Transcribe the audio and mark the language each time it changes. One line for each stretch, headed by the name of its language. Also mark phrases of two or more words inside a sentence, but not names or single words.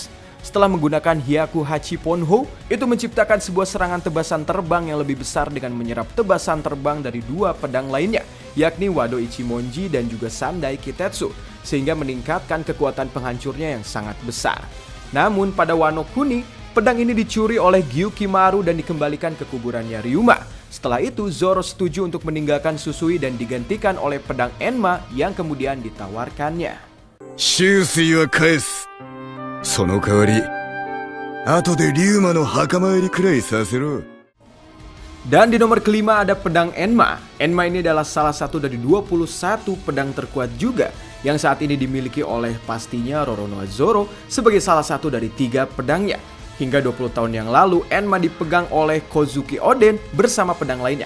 Indonesian: Setelah menggunakan Hyaku Hachi Ponho, itu menciptakan sebuah serangan tebasan terbang yang lebih besar dengan menyerap tebasan terbang dari 2 pedang lainnya, yakni Wado Ichimonji dan juga Sandai Kitetsu, sehingga meningkatkan kekuatan penghancurnya yang sangat besar. Namun pada Wano Kuni, pedang ini dicuri oleh Gyukimaru dan dikembalikan ke kuburannya Ryuma. Setelah itu, Zoro setuju untuk meninggalkan Susui dan digantikan oleh pedang Enma yang kemudian ditawarkannya.
Japanese: その代わり、後で龍馬の墓参りくらいさせろ。
Indonesian: Dan di nomor kelima ada pedang Enma. Enma ini adalah salah satu dari 21 pedang terkuat juga yang saat ini dimiliki oleh pastinya Roronoa Zoro sebagai salah satu dari 3 pedangnya. Hingga 20 tahun yang lalu, Enma dipegang oleh Kozuki Oden bersama pedang lainnya.